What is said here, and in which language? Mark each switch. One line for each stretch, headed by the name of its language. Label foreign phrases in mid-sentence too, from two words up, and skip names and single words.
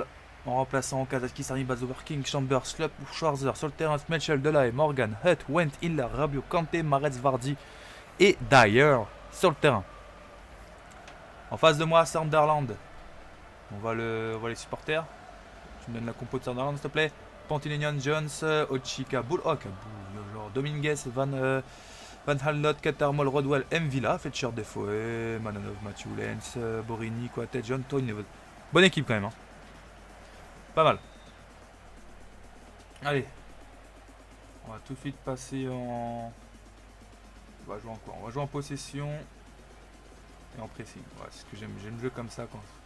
French: En remplaçant Kazaki, Sarni, Bazover, King, Chambers, Slup, Schwarzer, sur le terrain, Mitchell, Delay, Morgan, Hutt, Went, Hiller, Rabiot, Kanté, Maretz, Vardy et Dyer sur le terrain. En face de moi, Sunderland. On voit les supporters. Tu me donnes la compo de Sunderland, s'il te plaît. Pantilignan, Jones, Ochika, Bullhawk, Dominguez, Van Halnot, Catermol, Rodwell, M. Villa, Fletcher, Defoe, Manonov, Matthew Lenz, Borini, Coatet, John, Tony. Bonne équipe quand même. Hein. Pas mal. Allez. On va tout de suite passer en... On va jouer en quoi? On va jouer en possession et en pressing. Ouais, c'est ce que j'aime. J'aime le jeu comme ça quoi.